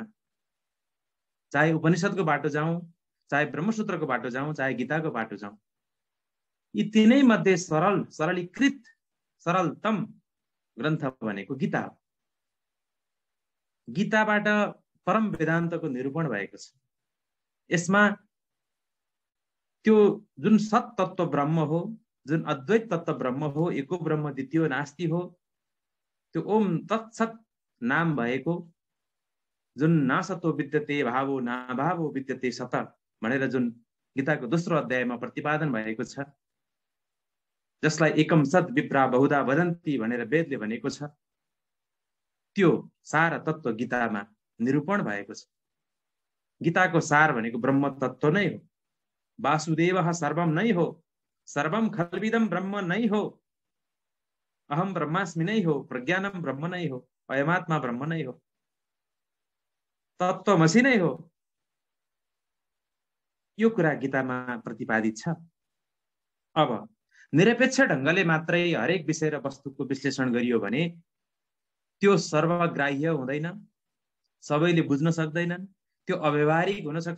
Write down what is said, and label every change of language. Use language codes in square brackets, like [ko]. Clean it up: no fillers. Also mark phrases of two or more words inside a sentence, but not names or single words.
[ne] चाहे उपनिषदको बाटो जाउँ, चाहे ब्रह्मसूत्रको बाटो जाउँ, चाहे गीताको बाटो जाउँ, यी तीनै मध्ये सरलीकृत सरलतम ग्रन्थ भनेको गीता हो। गीताबाट परम वेदान्तको निरूपण भएको छ। यसमा त्यो जुन सत तत्व ब्रह्म हो, जुन अद्वैत तत्व ब्रह्म हो, [sa] एको ब्रह्म द्वितीय नास्ति [ne] हो, त्यो [sa] ओम तत्सत [ne] नाम भएको, जुन [sa] नासतो विद्यते भावो नाभावो विद्यते सत [ne] भनेर जुन गीताको दोस्रो अध्यायमा प्रतिपादन भएको छ, जसलाई [sa] एकम सत् विप्रा बहुधा वदन्ति [ne] भनेर वेदले भनेको छ, त्यो सार तत्व गीतामा निरूपण भएको छ। गीताको सार भनेको ब्रह्म तत्व नै हो। [sa] वासुदेवः सर्वम [ne] नै हो, [sa] सर्वम खल्विदम ब्रह्म [ne] नै हो, [sa] अहम ब्रह्मास्मि [ne] नै हो, [sa] प्रज्ञानम ब्रह्म [ne] नै हो, [sa] अयमात्मा ब्रह्म [ne] नै हो, तत्त्वमसि नै हो। यो कुरा गीतामा प्रतिपादित छ। अब निरपेक्ष ढंगले मात्रै हरेक विषय र वस्तुको विश्लेषण गरियो भने त्यो सर्वग्राह्य हुँदैन, सबैले बुझ्न सक्दैनन्, त्यो अव्यावहारिक हुन सक्छ।